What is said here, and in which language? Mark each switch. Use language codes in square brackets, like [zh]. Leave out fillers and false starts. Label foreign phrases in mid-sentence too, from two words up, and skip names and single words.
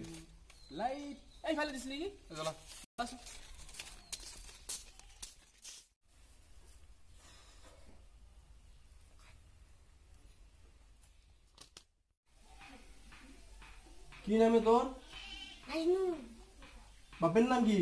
[as] লাইট এই ফালে দিছ নেকি জালা [bn] কি নামে তোর আইনু বাপের নাম কি